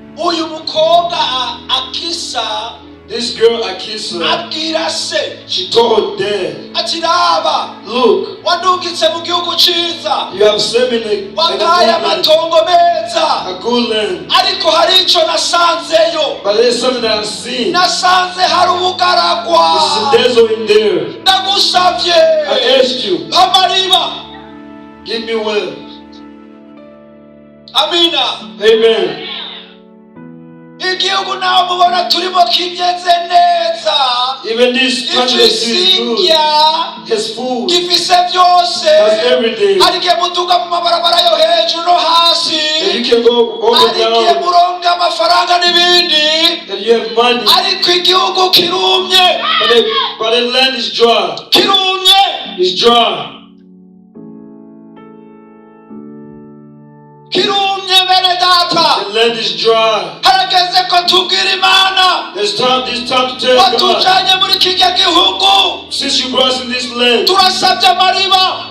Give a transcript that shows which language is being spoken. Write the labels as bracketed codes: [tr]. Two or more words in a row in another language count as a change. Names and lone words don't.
[rn] uyu mukobwa akisa, [en] this girl Akisa, [rn] abwira se, [en] she told Dad, [rn] ati raba, [en] look, [rn] wadugitse mu gihugu ciza, [en] you have sent me [rn] wataye amatongo meza, [en] a good land, [rn] ariko hari ico nasanzeyo, [en] but there's something that I've seen. [rn] nasanze hari ubugaragwa. [en] There's a desert in there. [rn] Ndagusavye, [en] I asked you, [rn] amariba, [en] give me well. [rn] amina. [en] Amen. [rn] Igihugu nawe mubona turimo kimeze neza, [en] Even this country is good. Has food. [rn] gifise byose, [en] Has everything. [rn] ariko mutuka mu mabarabara yo hejuru no hasi, [en] And you can go up and [rn] ariko [en] down. [rn] muronga amafaranga n'ibindi, [en] And you have money. [rn] ariko igihugu kirumye, [en] But the land is dry. [rn] kirumye, [en] It's dry. [rn] kirumye bene data. [en] The land is dry. [rn] Harageze ko tubwira Imana, [en] This time to tell God, [rn] watujanye muri kiriya gihugu, [en] since you brought us in this land, [rn] turasabye amariba.